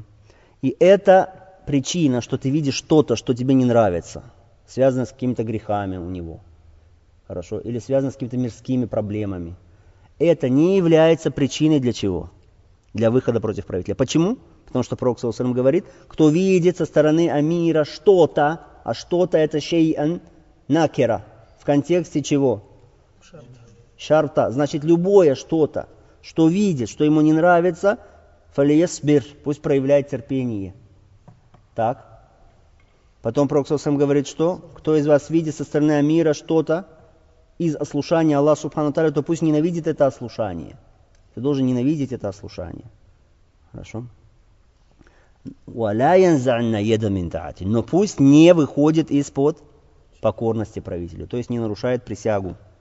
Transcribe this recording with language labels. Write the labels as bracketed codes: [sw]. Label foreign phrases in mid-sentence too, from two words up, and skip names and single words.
[ru] И это причина, что ты видишь что-то, что тебе не нравится, связано с какими-то грехами у него. Хорошо? Или связано с какими-то мирскими проблемами. Это не является причиной для чего? Для выхода против правителя. Почему? Потому что Пророк [ar] صلى الله عليه وسلم [ru] говорит, кто видит со стороны амира что-то, а что-то это [ar] شيئا نكرة. [ru] В контексте чего? Шарта. Значит, любое что-то, что видит, что ему не нравится, фалиясбир, пусть проявляет терпение. Так. Потом Пророк [ar] صلى الله عليه وسلم [ru] говорит, что? Кто из вас видит со стороны амира что-то из ослушания Аллаха [ar] سبحانه وتعالى, [ru] то пусть ненавидит это ослушание. Ты должен ненавидеть это ослушание. Хорошо? Но пусть не выходит из-под покорности правителю, то есть не нарушает присягу.